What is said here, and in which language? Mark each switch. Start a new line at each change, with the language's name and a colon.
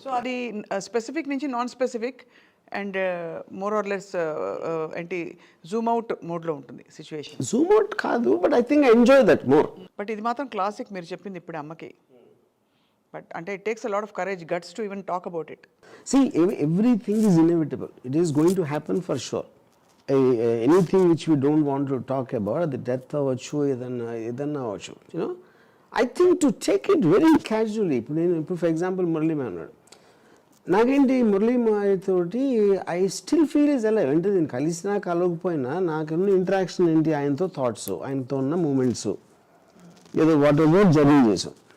Telugu: So అది specific నుంచి non specific and more or less ఏంటి జూమ్ అవుట్ మోడ్లో ఉంటుంది సిచ్యువేషన్.
English: zoom out
Telugu: కాదు,
English: But I think I enjoy that more.
Telugu: But ఇది మాత్రం క్లాసిక్ మీరు చెప్పింది ఇప్పుడు అమ్మకి. బట్ అంటే
English: It takes a lot of courage, guts to even talk about it. See, everything is inevitable. It is going to happen for sure. Anything which we don't want to talk about, the death
Telugu: అవ్వచ్చు, ఏదన్నా అవ్వచ్చు,
English: I think to take it very casually.
Telugu: ఇప్పుడు for example Murali మా అన్నాడు, నాకేంటి Murali మాయతోటి
English: I still feel is alive.
Telugu: అంటే నేను కలిసినా కలవకపోయినా నాకున్న ఇంటరాక్షన్ ఏంటి, ఆయనతో థాట్స్, ఆయనతో ఉన్న మూమెంట్స్, ఏదో వాట్ ఎవర్ జర్నీ చేసాం.